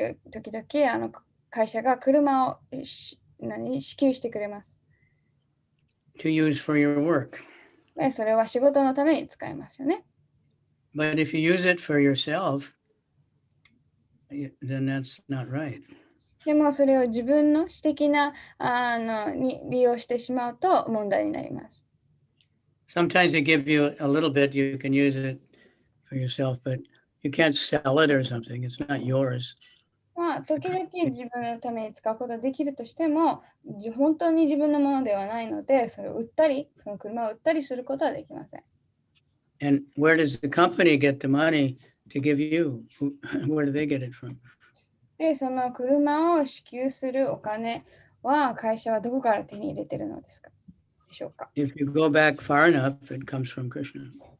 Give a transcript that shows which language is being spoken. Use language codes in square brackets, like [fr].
[ja] 時々会社が車を支給してくれます。 [en] To use for your work. [ja] それは仕事のために使えますよね。 [en] But if you use it for yourself, then that's not right. [ja] でもそれを自分の私的なに利用してしまうと問題になります。 [en] Sometimes they give you a little bit, you can use it for yourself, but you can't sell it or something. It's not yours. [ja] 時々自分のために使うことができるとしても、本当に自分のものではないので、それを売ったり、その車を売ったりすることはできません。 [en] And where does the company get the money to give you? Where do they get it from? [ja] で、その車を支給するお金は会社はどこから手に入れているのですかでしょうか。 [en] If you go back far enough, it comes from Krishna.